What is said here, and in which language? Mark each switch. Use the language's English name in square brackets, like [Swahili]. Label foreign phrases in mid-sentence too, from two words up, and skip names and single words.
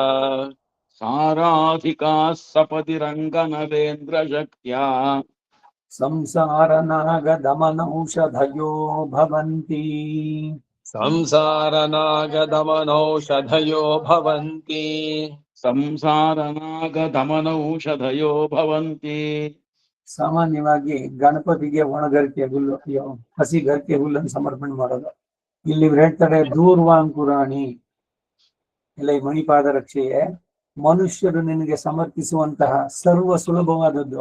[Sanskrit] साराधिकाः सपदि रङ्गनरेन्द्रशक्त्या संसारनागदमनौषधयो भवन्ति संसारनागदमनौषधयो भवन्ति संसारनागदमनौषधयो भवन्ति [Kannada] ಸಾಮಾನ್ಯವಾಗಿ ಗಣಪತಿಗೆ ಒಣಗರಿಕೆ ಹುಲ್ಲು ಹಸಿ ಗರಿಕೆ ಹುಲ್ಲನ್ನು ಸಮರ್ಪಣೆ ಮಾಡೋದು. ಇಲ್ಲಿ ಇವ್ರು ಹೇಳ್ತಾರೆ ದೂರ್ವಾಂಕುರಾಣಿ ಇಲ್ಲ ಈ ಮಣಿಪಾದ ರಕ್ಷೆಯೇ ಮನುಷ್ಯರು ನಿನಗೆ ಸಮರ್ಪಿಸುವಂತಹ ಸರ್ವ ಸುಲಭವಾದದ್ದು.